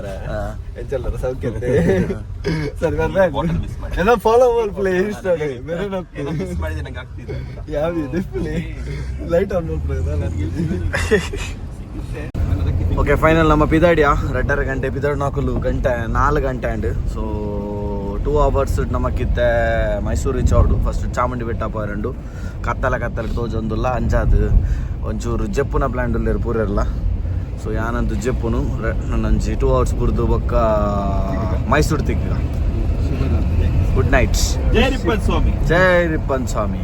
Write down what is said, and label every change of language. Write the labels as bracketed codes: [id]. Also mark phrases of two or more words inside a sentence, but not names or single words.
[kn] ಎಂಚಲ್ಲರ ಸೌಖ್ಯ ಸರ್ ಎಲ್ಲ ಫಾಲೋ ಮಾಡಿ ಪ್ಲೇ ಇನ್ಸ್ಟಾಗ್ರಾಮ್ ಬೇರೆ ಮಿಸ್ ಮಾಡಿದೆ ನಂಗೆ ಆಗ್ತಿದೆ ಯಾವ [en] display light [kn] ಆನ್ ಮಾಡ್ತಾರೆ. [tcy] ಓಕೆ ಫೈನಲ್ ನಮ್ಮ ಪಿದಾಡಿಯ 2.5 ಗಂಟೆ ಪಿದಾಡ್ 4 ಗಂಟೆ [en] and so [tcy] 2 hours ನಮಕ್ಕಿತ್ತೆ ಮೈಸೂರು ರೀಚ್ ಆರ್ಡು. ಫಸ್ಟ್ ಚಾಮುಂಡಿ ಬೆಟ್ಟ ಪೋಯರಂಡು ಕತ್ತಲ ತೋಜೊಂದುಲ್ಲ ಅಂಜಾದು ಒಂಚೂರು ಜೆಪ್ಪುನ ಪ್ಲ್ಯಾನ್ ಉಳ್ಳೇರು ಪೂರೆಲ್ಲ. ಸೊ ಯಾನಂದು ಜೆಪ್ಪುನು ನನ್ನಂಜಿ 2 hours ಪುರ್ದು ಬೊಕ್ಕ ಮೈಸೂರು ತಿಕ್ಕ. [en] good night. ಜೈ ರಿಪ್ಪನ್ ಸ್ವಾಮಿ.